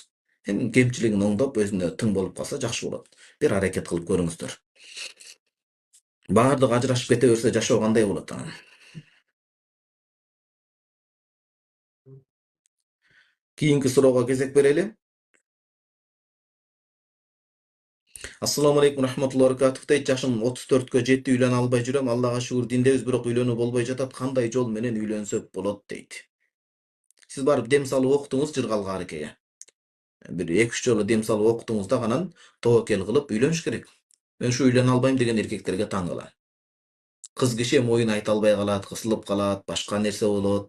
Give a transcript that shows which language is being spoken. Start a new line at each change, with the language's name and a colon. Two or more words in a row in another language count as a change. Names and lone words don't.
Kyrgyz: Эми кемчилигин оңдоп, өзүнө тың болуп калса жакшы болот. Бир аракет кылып көрүңүздөр. Баардыгы ажырашып кете берсе жашоо кандай болот анан? Кийинки суроого кезек берели.
Arabic: السلام عليكم رحمة الله وبركاته дейт.
Kyrgyz: Жашым 34кө жетти, үйлөнө албай жүрөм. Аллага шүгүр диндебиз, бирок үйлөнүү болбой жатат. Кандай жол менен үйлөнсөк болот дейт. Сиз барып дем салып окутуңуз жыргалга арекеге. Бир 2-3 жолу дем салып окутуңуз да анан тобокел кылып үйлөнүш керек. Мен ушу үйлөнө албайм деген эркектерге таң калам. Кыз киши эми оюн айта албай калат, кысылып калат, башка нерсе болот.